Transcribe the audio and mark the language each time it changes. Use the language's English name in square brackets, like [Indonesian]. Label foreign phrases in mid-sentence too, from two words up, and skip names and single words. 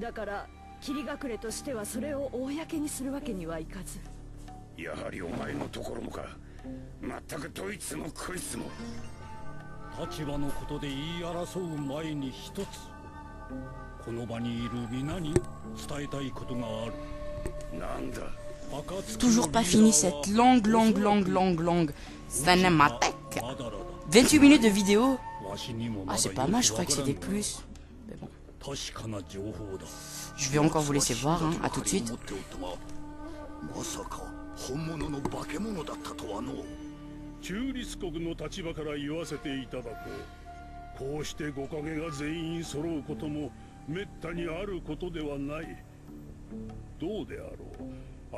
[Japanese] だから霧隠れとしてはそれを公にするわけにはいかず。やはりお前のところもか。全くどいつもこいつも。立場のことで言い争う前に一つ、この場にいる皆に伝えたいことがある。なんだ。 [French] Toujours pas fini cette longue cinématique. 28 minutes de vidéo. Ah, c'est pas mal, je crois que c'était plus. Mais bon. Je vais encore vous laisser voir, hein. À tout de suite. [Japanese] まさか本物の化け物だったとはの。中立国の立場から言わせていただこう。こうして五影が全員揃うこともめったにあることではない。どうであろう。